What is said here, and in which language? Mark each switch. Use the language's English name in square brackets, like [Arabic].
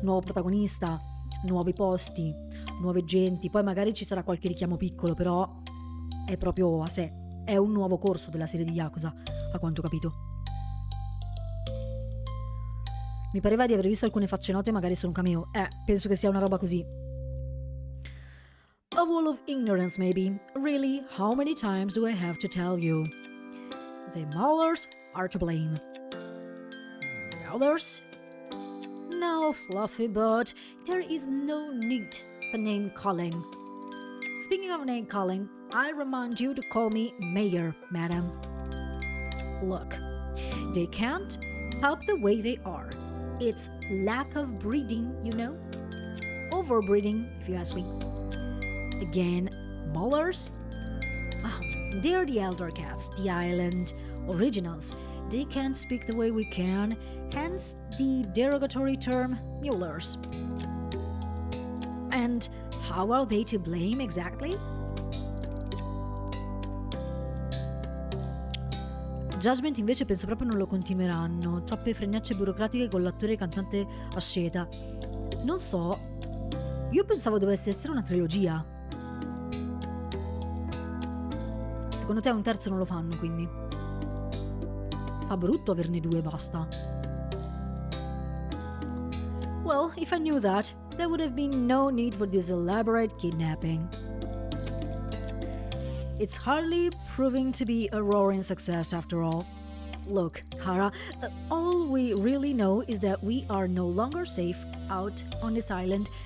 [Italian] Nuovo protagonista, nuovi posti, nuove genti, poi magari ci sarà qualche richiamo piccolo, però è proprio a sé. È un nuovo corso della serie di Yakuza, a quanto ho capito. Mi pareva di aver visto alcune facce note, magari sono un cameo. Penso che sia una roba così. [English] A wall of ignorance, maybe. Really, how many times do I have to tell you? The maulers are to blame. Maulers? No, Fluffy, but there is no need for name calling. Speaking of name calling, I remind you to call me Mayor, madam. Look, they can't help the way they are. It's lack of breeding, you know? Overbreeding, if you ask me. Again, maulers? They're the elder cats, the island originals. They can't speak the way we can, hence the derogatory term mulers. And how are they to blame exactly? [Italian] Judgment invece penso proprio non lo continueranno, troppe fregnacce burocratiche con l'attore e cantante asceta. Non so, io pensavo dovesse essere una trilogia. Secondo te un terzo non lo fanno, quindi? Fa brutto averne due, basta. [English] Well, if I knew that, there would have been no need for this elaborate kidnapping. It's hardly proving to be a roaring success after all. Look, Kara, all we really know is that we are no longer safe out on this island.